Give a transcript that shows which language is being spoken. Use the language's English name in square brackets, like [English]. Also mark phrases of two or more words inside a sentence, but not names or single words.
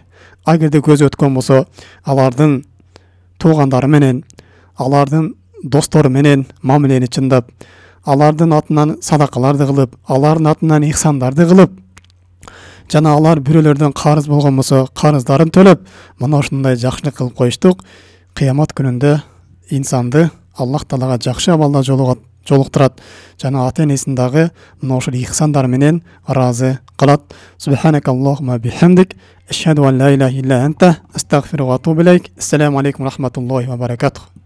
[Kyrgyz] Агерде көзү өткөн болсо, алардын туугандары менен, алардын достору менен мамилени чындап, алардын атынан садакаларды кылып, алардын атынан ихсандарды кылып, жана алар бирөөлөрдөн карыз болгон болсо, карыздарын төлөп, мына ушундай жакшылык кылып коюштук. Кыямат күнүндө инсанды Аллах Таалага жакшы абалда жолуктурат, жана ата энесин дагы мына ошол ихсандар менен ыраазы кылат. [Arabic] سبحانك اللهم بحمدك، أشهد أن لا إله إلا أنت، أستغفرك وأتوب إليك. السلام عليكم ورحمة الله وبركاته.